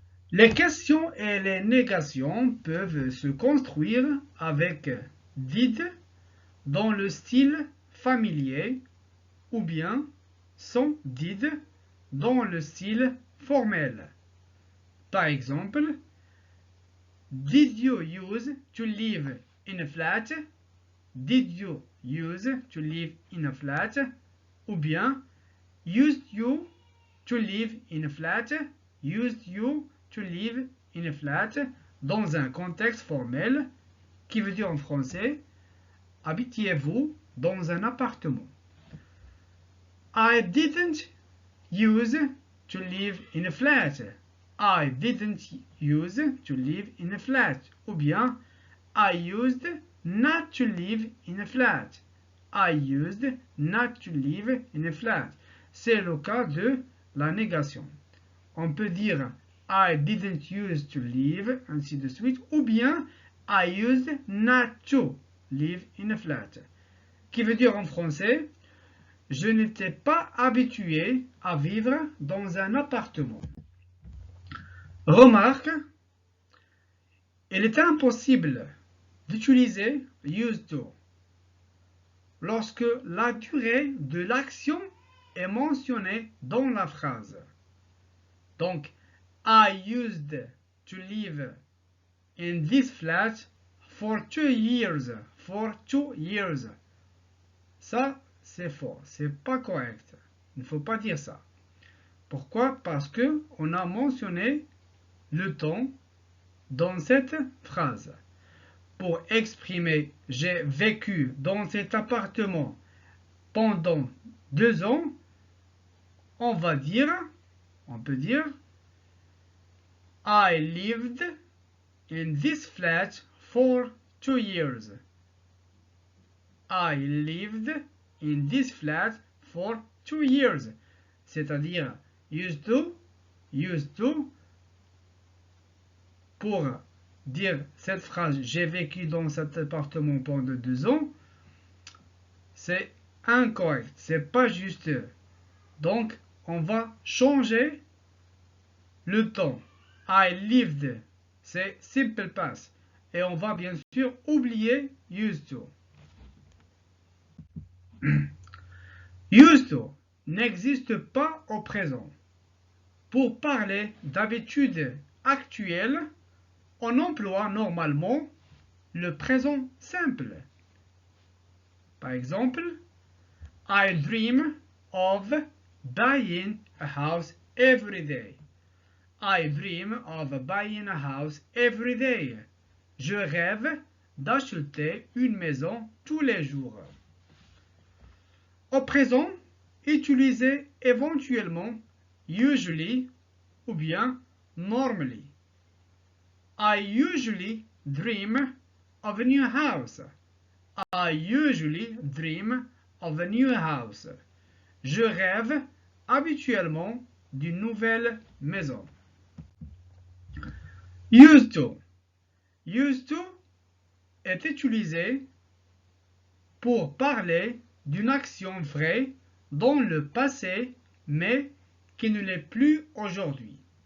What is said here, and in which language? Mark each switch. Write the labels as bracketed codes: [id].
[fr] Les questions et les négations peuvent se construire avec did dans le style familier ou bien sans did dans le style formel. Par exemple, [en] did you use to live in a flat? Did you use to live in a flat? [fr] Ou bien, [en] used you to live in a flat? Used you to live in a flat? [fr] Dans un contexte formel, qui veut dire en français, habitiez-vous dans un appartement? [en] I didn't use to live in a flat. I didn't use to live in a flat. [fr] Ou bien, [en] I used not to live in a flat. I used not to live in a flat. [fr] C'est le cas de la négation. On peut dire [en] I didn't use to live, [fr] ainsi de suite, ou bien [en] I used not to live in a flat. [fr] Qui veut dire en français, je n'étais pas habitué à vivre dans un appartement. Remarque, il est impossible d'utiliser used to lorsque la durée de l'action est mentionnée dans la phrase. Donc, [en] I used to live in this flat for 2 years. For 2 years. [fr] Ça, c'est faux. C'est pas correct. Il ne faut pas dire ça. Pourquoi? Parce que on a mentionné le temps dans cette phrase. Pour exprimer j'ai vécu dans cet appartement pendant 2 ans, on peut dire [en] I lived in this flat for 2 years. I lived in this flat for 2 years. [fr] C'est-à-dire used to, pour dire cette phrase j'ai vécu dans cet appartement pendant 2 ans, c'est incorrect, c'est pas juste. Donc on va changer le temps. I lived, c'est simple past. Et on va bien sûr oublier used to. Used to n'existe pas au présent. Pour parler d'habitude actuelle, on emploie normalement le présent simple. Par exemple, [en] I dream of buying a house every day. I dream of buying a house every day. [fr] Je rêve d'acheter une maison tous les jours. Au présent, utilisez éventuellement usually ou bien normally. [en] I usually dream of a new house. I usually dream of a new house. [fr] Je rêve habituellement d'une nouvelle maison. Used to. Used to est utilisé pour parler d'une action vraie dans le passé, mais qui ne l'est plus aujourd'hui.